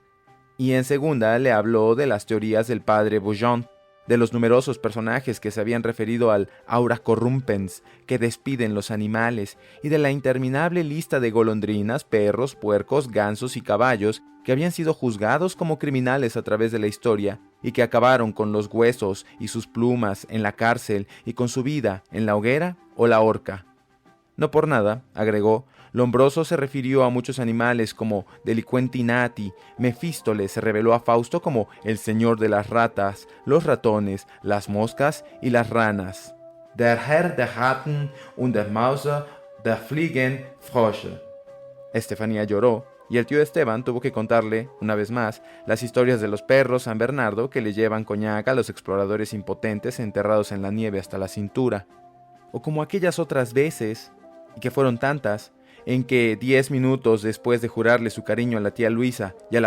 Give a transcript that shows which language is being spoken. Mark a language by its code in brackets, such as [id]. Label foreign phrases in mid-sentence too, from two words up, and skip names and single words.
[es] Y en segunda le habló de las teorías del padre Bouillon, de los numerosos personajes que se habían referido al [la] aura corrumpens [es] que despiden los animales, y de la interminable lista de golondrinas, perros, puercos, gansos y caballos que habían sido juzgados como criminales a través de la historia, y que acabaron con los huesos y sus plumas en la cárcel y con su vida en la hoguera o la horca. No por nada, agregó, Lombroso se refirió a muchos animales como [it] Delinquenti nati, [es] Mefístoles se reveló a Fausto como el señor de las ratas, los ratones, las moscas y las ranas. [de] Der Herr der Ratten und der Mäuse, der Fliegen Frösche. [es] Estefanía lloró, y el tío Esteban tuvo que contarle, una vez más, las historias de los perros San Bernardo que le llevan coñac a los exploradores impotentes enterrados en la nieve hasta la cintura. O como aquellas otras veces, y que fueron tantas, en que 10 minutos después de jurarle su cariño a la tía Luisa y a la